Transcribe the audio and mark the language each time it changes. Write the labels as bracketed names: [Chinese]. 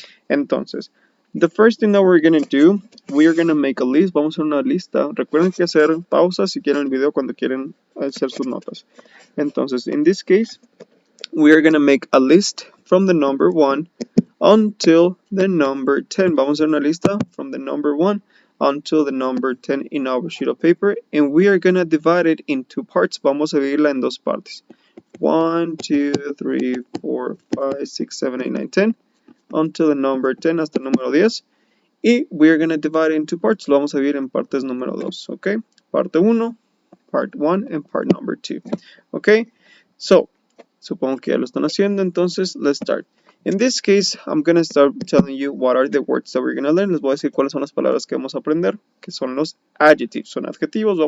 [English] Entonces, the first thing that we're going to do, we are going to make a list. [Spanish] Vamos a hacer una lista. Recuerden que hacer pausas si quieren el video cuando quieren hacer sus notas. [English] Entonces, in this case, we are going to make a list from the number 1 until the number 10. [Spanish] Vamos a hacer una lista [English] from the number 1 until the number 10 in our sheet of paper, and we are going to divide it in two parts. [Spanish] Vamos a dividirla en dos partes. 1, 2, 3, 4, 5, 6, 7, 8, 9, 10 [English] until the number 10 [Spanish] hasta el número 10, y [English] we're going to divide it into parts. [Spanish] Lo vamos a dividir en partes número 2, okay? Parte 1, part 1, [English] and part number 2, [Spanish] okay? So, supongo que ya lo están haciendo, entonces [English] let's start. In this case, I'm going to start telling you what are the words that we're going to learn. [Spanish] Les voy a decir cuáles son las palabras que vamos a aprender, que son los adjectives, son adjetivos.